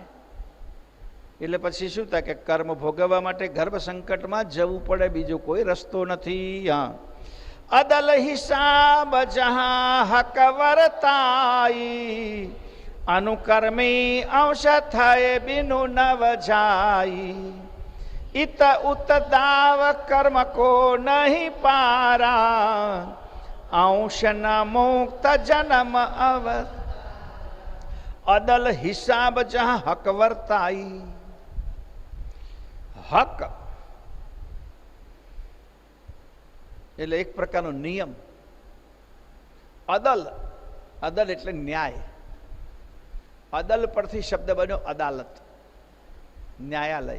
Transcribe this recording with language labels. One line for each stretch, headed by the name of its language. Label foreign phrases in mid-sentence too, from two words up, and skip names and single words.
Gujarati: એટલે પછી શું થાય કે કર્મ ભોગવવા માટે ગર્ભ સંકટમાં જવું પડે, બીજો કોઈ રસ્તો નથી.
Hindi: हाँ, अदल हिसाब जहा हक वर्ताई, अनुकर्मी अंश थाय बिनु नव जाय. इत उत दाव कर्म को नहीं पारा, अंश न मुक्त जन्म अव. अदल हिसाब जहां हक वर्ताई.
Gujarati: હક એટલે એક પ્રકારનો નિયમ. અદલ, અદલ એટલે ન્યાય. અદલ પરથી શબ્દ બન્યો અદાલત, ન્યાયાલય.